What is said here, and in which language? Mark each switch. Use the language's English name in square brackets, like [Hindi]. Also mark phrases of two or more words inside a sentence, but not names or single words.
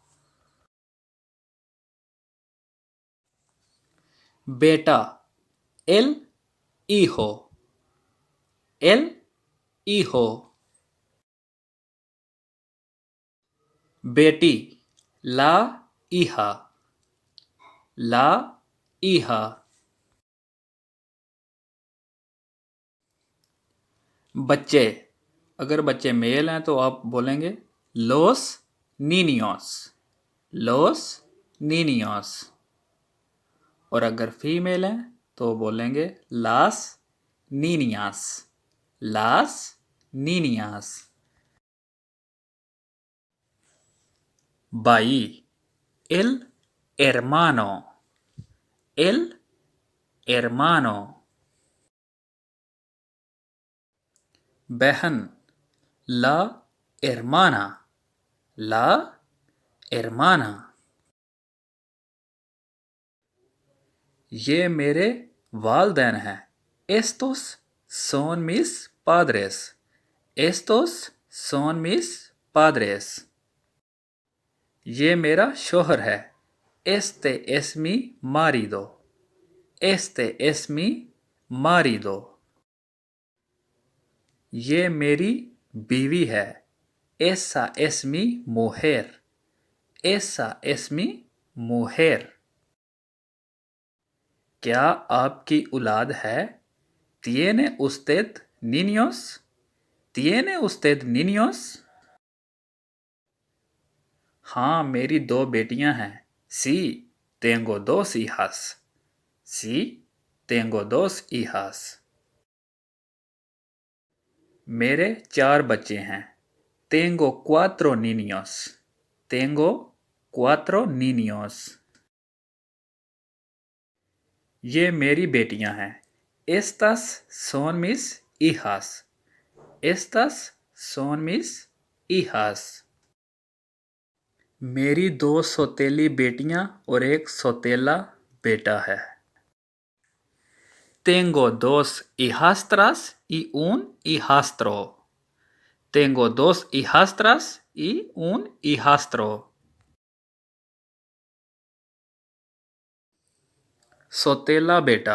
[Spanish] बेटा, el hijo, el hijo। बेटी, la hija, la hija। [Urdu] بچے، اگر بچے میل ہیں تو آپ بولیں گے [Spanish] los niños, los niños। [Urdu] اور اگر فیمیل ہیں تو بولیں گے [Spanish] las niñas, las niñas। भाई, el hermano, el hermano। बहन, la hermana, la hermana। [Urdu] یہ میرے والدین ہیں, [Spanish] estos son mis padres, estos son mis padres। [Urdu] یہ میرا شوہر ہے, [Spanish] este es mi marido, este es mi marido। [Urdu] یہ میری بیوی ہے, [Spanish] esa es mi mujer, esa es mi mujer। [Urdu] کیا آپ کی اولاد ہے? [Spanish] ¿Tiene usted niños? ¿Tiene usted niños? [Urdu] ہاں، میری دو بیٹیاں ہیں. [Spanish] Sí, tengo dos hijas। Sí, tengo dos hijas। [Urdu] میرے 4 بچے ہیں. [Spanish] Tengo 4 niños. Tengo 4 niños. [Urdu] یہ میری بیٹیاں ہیں. [Spanish] Estas son mis hijas. Estas son mis hijas. [Urdu] میری 2 سوتیلی بیٹیاں اور ایک سوتیلا بیٹا ہے. [Spanish] Tengo 2 hijastras y un hijastro. Tengo 2 hijastras y un hijastro. [Urdu] سوتیلا بیٹا.